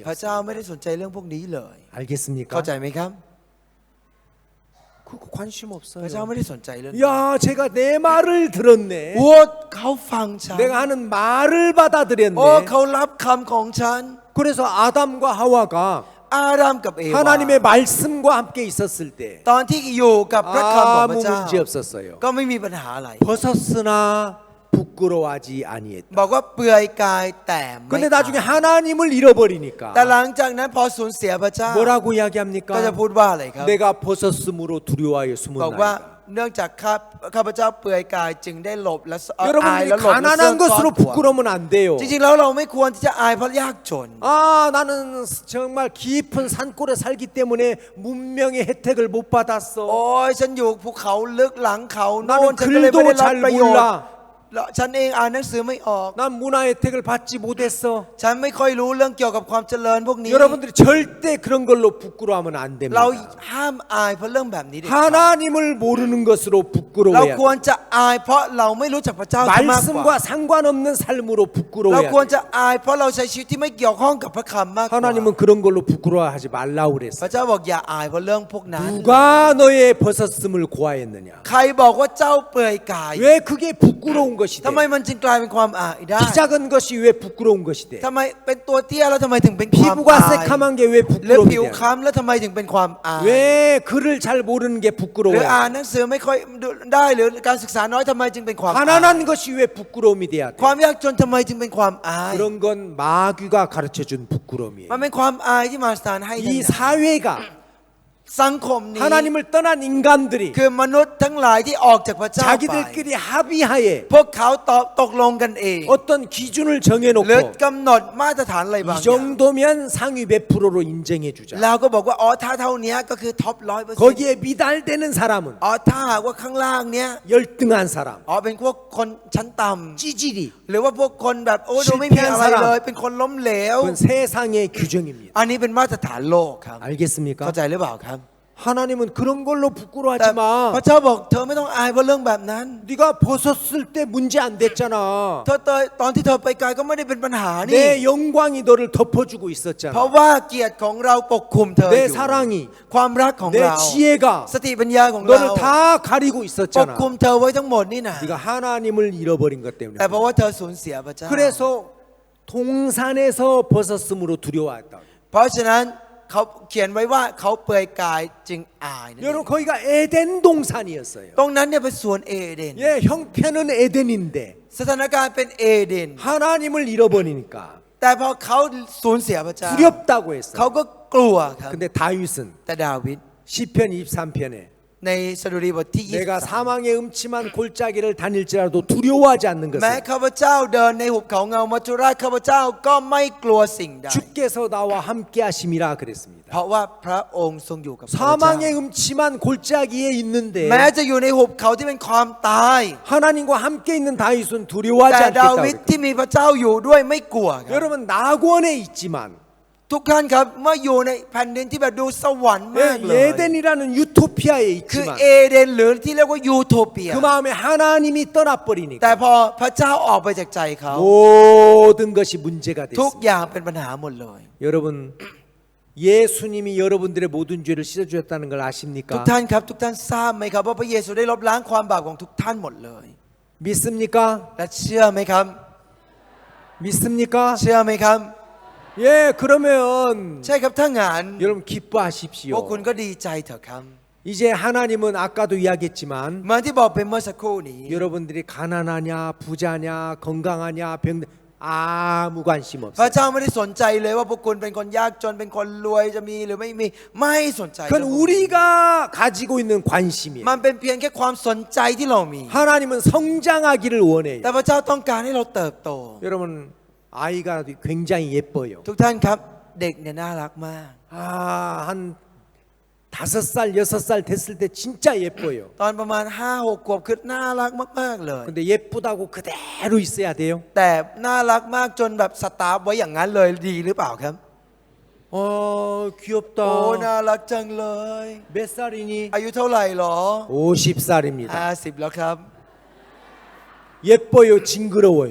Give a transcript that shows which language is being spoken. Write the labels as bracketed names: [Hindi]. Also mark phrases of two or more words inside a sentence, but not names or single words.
[Thai] พระ [Korean] 없어요. [Thai] เจ้าไม่ได้สนใจเรื่องพวกนี้เลย [Korean] 알겠습니까? [Thai] เข้าใจไหมครับ [Korean] 그거 관심 [Thai] พระเจ้า [Korean] 없어요. [Thai] ไม่ได้สนใจเรื่อง [Korean] 야, 제가 내 말을 들었네. [Thai] โอ้เขาฟังฉัน [Korean] 내가 하는 말을 [Thai] โอ้ [Korean] 받아들였네. [Thai] เขารับคำของฉัน [Korean] 그래서 아담과 하와가 [Thai] อาดัมกับเอวา [Korean] 하나님의 말씀과 함께 있었을 때 [Thai] ตอนที่อยู่กับพระคำของพ [Korean] 아무 [Thai] ระเจ้า [Korean] 문제 없었어요. [Thai] ก็ไม่มีปัญหาอะไร [Korean] 벗었으나 부끄러워하지 아니했다. [Thai] บอกว่าเปลือยกายแต่ไม่ [Korean] 근데 [Thai] อาย [Korean] 나중에 하나님을 잃어버리니까 [Thai] แต่หลังจากนั้นพอสูญเสียพระเจ้า [Korean] 뭐라고 [Thai] ก็จะ [Korean] 이야기합니까? [Thai] พูดว่าอะไรครับ [Korean] 내가 벗었으므로 두려워하여 [Thai] บอกว่า [Korean] 숨었나이다. [Thai] เนื่องจากข้าพเจ้าเปลือยกายจึงได้หลบและอาย [Korean] 여러분들이 [Thai] และหลบและซ่อน [Korean] 가난한 것으로 [Thai] ตัว [Korean] 부끄러우면 안 돼요. [Thai] จริงๆแล้วเราไม่ควรที่จะอายเพราะยากจน [Korean] 아, 나는 정말 깊은 산골에 살기 때문에 문명의 혜택을 못 [Thai] โอ้ [Korean] 받았어. [Thai] ยฉันอยู่ภูเขาลึกหลังเขาโน่น [Korean] 나는 [Thai] ฉันก็เลยไม่ได้ [Korean] 글도 [Thai] รับ [Korean] 잘 [Thai] ประโยชน์ [Korean] 몰라. [Thai] แล้วฉันเองอ่านหนังสือไม่ออก [Korean] 난 문화 혜택을 받지 못했어. [Thai] ฉันไม่ค่อยรู้เรื่องเกี่ยวกับความเจริญพวกนี้ [Korean] 여러분들이 절대 그런 걸로 부끄러워하면 안 [Thai] เรา [Korean] 됩니다. [Thai] ห้ามอายเพราะเรื่องแบบนี้เด็ดขาด [Korean] 하나님을 모르는 것으로 [Thai] เรา [Korean] 부끄러워야 [Thai] ควร [Korean] 돼. [Thai] จะอายเพราะเราไม่รู้จักพระเจ้าที่มากกว่า [Korean] 말씀과 상관없는 삶으로 [Thai] เรา [Korean] 부끄러워야 [Thai] ควร [Korean] 돼. [Thai] จะอายเพราะเราใช้ชีวิตที่ไม่เกี่ยวข้องกับพระคำมากกว่า [Korean] 하나님은 그런 걸로 부끄러워하지 말라고 [Thai] พ [Korean] 그랬어. [Thai] ระเจ้าบอกอย่าอายเพราะเรื่องพวกนั้น [Korean] 누가 너의 벗었음을 고하였느냐? [Thai] ใครบอกว่าเจ้าเปลือยกาย [Korean] 왜 그게 부끄러운 것이 [Thai] ทำไม [Korean] 돼? [Thai] มันจึงกลายเป็นความอายได้ [Korean] 키 작은 것이 왜 부끄러운 것이 돼? [Thai] ทำไมเป็นตัวเตี้ยแล้วทำไมถึงเป็นความ [Korean] 피부가 [Thai] อาย [Korean] 새카만 게 왜 [Thai] หรือ [Korean] 부끄러움이 [Thai] ผิว [Korean] 돼? [Thai] คล้ำแล้วทำไมถึงเป็นความอาย [Korean] 왜 글을 잘 모르는 게 [Thai] หรือ [Korean] 부끄러워요? [Thai] อ่านหนังสือไม่ค่อยได้หรือการศึกษาน้อยทำไมจึงเป็นความอาย [Korean] 가난한 것이 왜 부끄러움이 돼야 돼? [Thai] ความยากจนทำไมจึงเป็นความอาย [Korean] 그런 건 마귀가 가르쳐 준 부끄러움이에요. [Thai] มันเป็นความอายที่มาสานให้ [Korean] 이 사회가 [Thai] สังคมนี้ [Korean] 하나님을 떠난 인간들이 [Thai] คือมนุษย์ทั้งหลายที่ออกจากพระเจ้าไป [Korean] 자기들끼리 합의하에 [Thai] พวกเขาตกลงกันเอง [Korean] 어떤 기준을 [Thai] หรือ [Korean] 정해놓고 [Thai] กำหนดมาตรฐานอะไรบาง [Korean] 이 [Thai] อย่าง [Korean] 정도면 상위 몇 프로로 인정해 주자. [Thai] แล้วก็บอกว่าอ๋อถ้าเท่านี้ก็คือท็อป100% [Korean] 거기에 미달되는 사람은 [Thai] อ๋อถ้าหากว่าข้างล่างเนี้ย [Korean] 열등한 사람, [Thai] อ๋อเป็นพวกคนชั้นต่ [Korean] 찌질이 [Thai] ำหรือว่าพวกคนแบบโอ้ดูไม่มีอะไรเลย เป็นคนล้มเหลว [Korean] 그건 세상의 규정입니다. [Thai] อันนี้เป็นมาตรฐานโลกครับ [Korean] 알겠습니까? [Thai] เข้าใจหรือเปล่าครับ [Korean] 하나님은 그런 걸로 [Thai] แต่ [Korean] 부끄러워하지 [Thai] พระ [Korean] 마. [Thai] เจ้าบอกเธอไม่ต้องอายเพราะเรื่องแบบนั้น [Korean] 네가 벗었을 때 문제 안 됐잖아. [Thai] เธอตอนที่เธอไปไกลก็ไม่ได้เป็นปัญหานี่ [Korean] 내 영광이 너를 덮어주고 [Thai] เพราะ [Korean] 있었잖아. [Thai] ว่าเกียรติของเราปกคลุมเธออ [Korean] 내 [Thai] ยู่ [Korean] 사랑이, [Thai] ความรักของ [Korean] 내 [Thai] เรา [Korean] 지혜가 [Thai] สติปัญญาของเรา [Korean] 너를 다 가리고 [Thai] ปก [Korean] 있었잖아. [Thai] คลุมเธอไว้ทั้งหมดนี่นะ [Korean] 네가 하나님을 잃어버린 것 때문에. [Thai] แต่เพราะว่าเธอสูญเสียพระเจ้า [Korean] 그래서 동산에서 벗었음으로 두려워했다. [Thai] เพราะฉะนั้นเขาเขียนไว้ว่าเขาเปลือยกายจึงอายนั่นเอง [Korean] 여러분 거기가 에덴 동산이었어요. [Thai] ตรงนั้นเนี่ยเป็นสวนเอเดน [Korean] 예, 형편은 에덴인데 [Thai] สถานการณ์เป็นเอเดน [Korean] 하나님을 잃어버리니까 [Thai] แต่พอเขาสูญเสียพระเจ้า [Korean] 두렵다고 [Thai] เขา [Korean] 했어요. [Thai] ก็กลัวครับ [Korean] 근데 다윗은 [Thai] แต่ดาวิด [Korean] 시편 23편에 [Thai] ในสดุดีบทที่ [Korean] 내가 사망의 음침한 골짜기를 다닐지라도 두려워하지 않는 [Thai] แม้ [Korean] 것은 [Thai] ข้าพเจ้าเดินในหุบเขาเงามัจจุราชข้าพเจ้าก็ไม่กลัวสิ่งใด [Korean] 주께서 나와 함께 하심이라 그랬습니다. [Thai] เพราะว่าพระองค์ทรงอยู่กับข้าพเจ้า [Korean] 사망의 음침한 골짜기에 있는데 [Thai] แม้จะอยู่ในหุบเขาที่เป็นความตาย [Korean] 하나님과 함께 있는 다윗은 두려워하지 [Thai] แต่ดา [Korean] 않겠다. [Thai] วิดที่มีพระเจ้าอยู่ด้วยไม่กลัวครับ [Korean] 여러분 낙원에 있지만 [Thai] ทุกท่านครับเมื่ออยู่ในแผ่นดินที่แบบดูสวรรค์มากเลย [Korean] 에덴이라는 유토피아에 [Thai] คือ [Korean] 있지만 [Thai] เอเดนหรือที่เรียกว่ายูโทเปีย [Korean] 그 마음에 하나님이 [Thai] แต่ [Korean] 떠나버리니까 [Thai] พอพระเจ้าออกไปจากใจเขา [Korean] 모든 것이 문제가 [Thai] ทุก [Korean] 됐습니다. [Thai] อย่างเป็นปัญหาหมดเลย [Korean] 여러분 예수님이 여러분들의 모든 죄를 씻어주셨다는 걸 [Thai] ทุก [Korean] 아십니까? [Thai] ท่านครับทุกท่านทราบไหมครับว่าพระเยซูได้ลบล้างความบาปของทุกท่านหมดเลย [Korean] 믿습니까? [Thai] และเชื่อไหมครับ [Korean] 믿습니까? [Thai] เชื่อไหมครับ [Korean] 예, 그러면 [Thai] ใช่ครับถ้างาน [Korean] 여러분 [Thai] พวก [Korean] 기뻐하십시오. [Thai] คุณก็ดีใจเถอะครับ [Korean] 이제 하나님은 아까도 이야기했지만 [Thai] เหมือนที่บอกไปเมื่อสักครู่นี้ [Korean] 여러분들이 가난하냐 부자냐 건강하냐 병 아무 관심 [Thai] พระ [Korean] 없어요. [Thai] เจ้าไม่ได้สนใจเลยว่าพวกคุณเป็นคนยากจนเป็นคนรวยจะมีหรือไม่มีไม่สนใจ [Korean] 그건 우리가 가지고 있는 관심이에요. [Thai] มันเป็นเพียงแค่ความสนใจที่เรามี [Korean] 하나님은 성장하기를 원해요. [Thai] แต่พระเจ้าต้องการให้เราเติบโต [Korean] 여러분 아이가 굉장히 예뻐요. [Thai] ทุกท่านครับเด็กเนี่ยน่ารักมาก [Korean] 한 5살 6살 됐을 때 진짜 예뻐요. [Thai] ตอนประมาณ5-6 ขวบคือน่ารักมากๆเลย [Korean] 근데 예쁘다고 그대로 있어야 돼요. [Thai] แต่น่ารักมากจนแบบสตาร์ฟไว้อย่างนั้นเลยดีหรือเปล่าครับ [Korean] 귀엽다. [Thai] โอ้น่ารักจังเลย [Korean] 몇 살이니? [Thai] อายุเท่าไหร่หรอ [Korean] 50살입니다. [Thai] 50แล้วครับ [Korean] 예뻐요, 징그러워요.